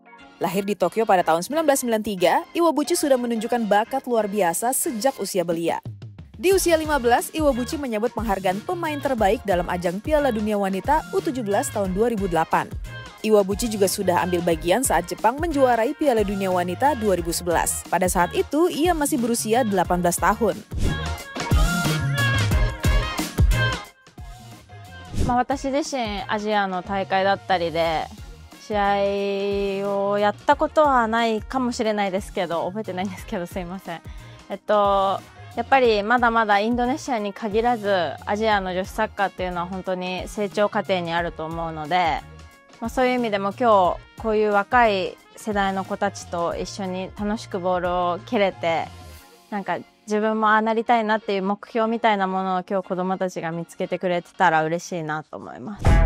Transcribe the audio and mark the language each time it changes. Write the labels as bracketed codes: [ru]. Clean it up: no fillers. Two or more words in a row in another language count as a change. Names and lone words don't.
[id] Lahir di Tokyo pada tahun 1993, Iwabuchi sudah menunjukkan bakat luar biasa sejak usia belia. Di usia 15, Iwabuchi menyambut penghargaan pemain terbaik dalam ajang Piala Dunia Wanita U17 tahun 2008. Iwabuchi juga sudah ambil bagian saat Jepang menjuarai Piala Dunia Wanita 2011. Pada saat itu, ia masih berusia 18 tahun. [ja] 私自身アジアの大会だったりで試合をやったことはないかもしれないですけど、覚えてないんですけどすいません。やっぱりまだまだインドネシアに限らずアジアの女子サッカーっていうのは本当に成長過程にあると思うので、そういう意味でも今日こういう若い世代の子たちと一緒に楽しくボールを蹴れて、なんか自分もああなりたいなっていう目標みたいなものを今日子どもたちが見つけてくれてたら嬉しいなと思います。